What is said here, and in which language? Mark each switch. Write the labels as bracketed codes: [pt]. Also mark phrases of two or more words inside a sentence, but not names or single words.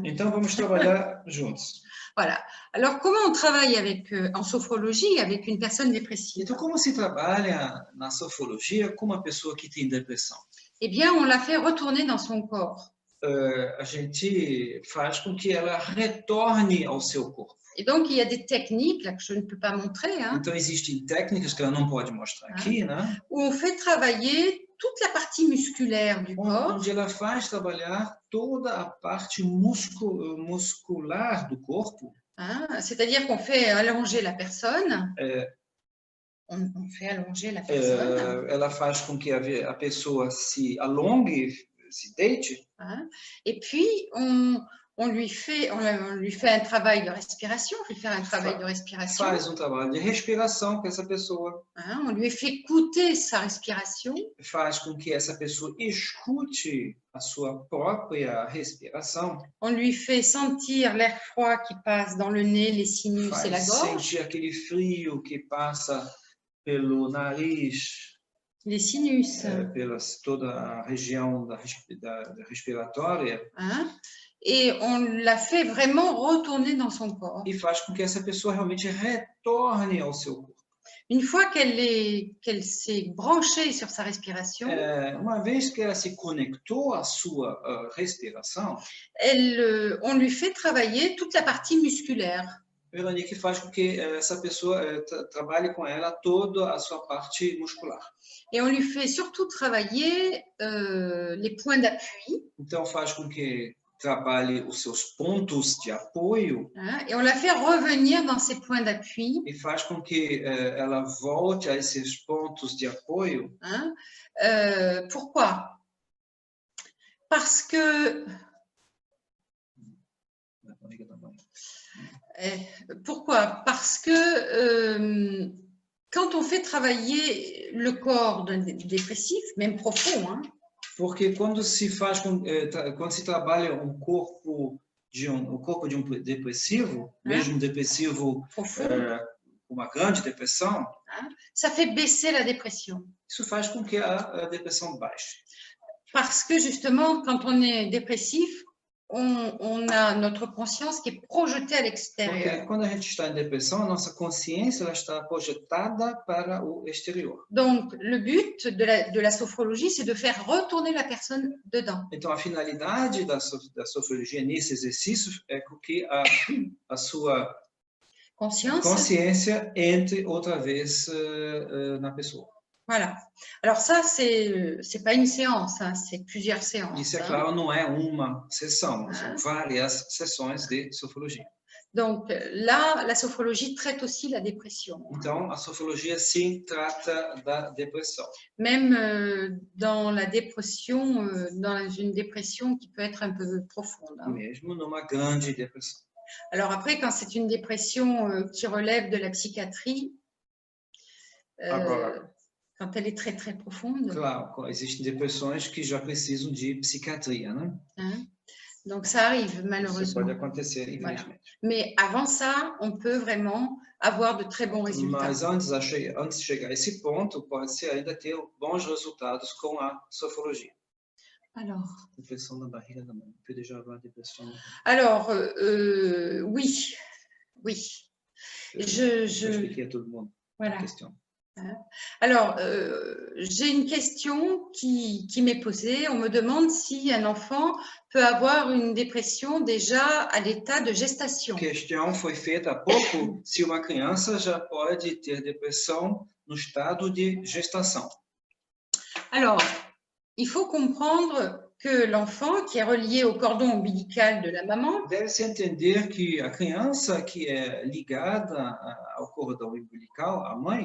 [pt] Então vamos trabalhar juntos. [fr] Voilà. Alors, comment on travaille en sophrologie avec une personne dépressive? [pt] Então, como se trabalha na sofrologia com uma pessoa que tem depressão? [fr] Eh bien, on la fait retourner dans son corps. [pt] A gente faz com que ela retorne ao seu corpo. [fr] Et donc, il y a des techniques là, que je ne peux pas montrer. [pt] Então, existem técnicas que ela não pode mostrar aqui, né? [fr] Où on fait travailler toute la partie musculaire du corps. [pt] Onde ela faz trabalhar toda a parte muscular do corpo. [fr] C'est-à-dire qu'on fait allonger la personne. On fait allonger la personne. [pt] Ela faz com que a pessoa se alongue, se deite. [fr] Et puis, on lui fait un travail de respiration, on lui fait un travail de respiration. [pt] Faz trabalho de respiração com essa pessoa. [fr] On lui fait écouter sa respiration. [pt] Faz com que essa pessoa escute a sua própria respiração. [fr] On lui fait sentir l'air froid qui passe dans le nez, les sinus et la gorge. [pt] Sentir aquele frio que passa pelo nariz. [fr] Les sinus. [pt] Pela toda a região da respiratória. [fr] Et on la fait vraiment retourner dans son corps. [pt] E faz com que essa pessoa realmente retorne ao seu corpo. [fr] Une fois qu'elle s'est branchée sur sa respiration, [pt] uma vez que ela se conectou à sua respiração, [fr] on lui fait travailler toute la partie musculaire. [pt] Veronique faz com que essa pessoa trabalhe com ela toda a sua parte muscular. [fr] Et on lui fait surtout travailler les points d'appui. [pt] Então faz com que trabalhe os seus pontos de apoio. [fr] Et on la fait revenir dans ces points d'appui. [pt] E faz com que ela volte a esses pontos de apoio. [fr] Pourquoi? Parce que pourquoi? Parce que quand on fait travailler le corps d'un dépressif, même profond, [pt] porque quando se trabalha o corpo de um depressivo, mesmo depressivo com uma grande depressão, [fr] ça fait baisser la dépression. [pt] Isso faz com que a depressão baixe. [fr] Parce que justement, quand on est dépressif, on a notre conscience qui est projetée à l'extérieur. [pt] Porque quando a gente está em depressão, a nossa consciência ela está projetada para o exterior. [fr] Donc, le but de la sophrologie, c'est de faire retourner la personne dedans. [pt] Então, a finalidade da sofrologia nesse exercício é que a sua consciência entre outra vez na pessoa. [fr] Voilà. Alors ça, c'est pas une séance, c'est plusieurs séances. [pt] Isso, é claro, não é uma sessão, são várias sessões de sofrologia. [fr] Donc là, la sophrologie traite aussi la dépression. [pt] Então, a sofrologia sim trata da depressão. [fr] Même dans la dépression, dans une dépression qui peut être un peu profonde. [pt] Mesmo numa grande depressão. [fr] Alors après, quand c'est une dépression qui relève de la psychiatrie, quand elle est très, très profonde. [pt] Claro, existem depressões que já precisam de psiquiatria, né? [fr] Donc, ça arrive, malheureusement. [pt] Isso pode acontecer, infelizmente. [fr] Voilà. Mais avant ça, on peut vraiment avoir de très bons résultats. [pt] Mas antes de chegar a esse ponto, pode-se ainda ter bons resultados com a sofrologia. [fr] Alors, [pt] depressão da barriga da mãe. [fr] Peut déjà avoir dépression. Alors, oui. Je [pt] expliquei a todo mundo. [fr] Voilà. Alors, j'ai une question qui m'est posée. On me demande si un enfant peut avoir une dépression déjà à l'état de gestation. [pt] A questão foi feita há pouco se uma criança já pode ter depressão no estado de gestação. [fr] Alors, il faut comprendre que l'enfant qui est relié au cordon ombilical de la maman, [pt] deve-se entender que a criança que é ligada ao cordão umbilical, a mãe,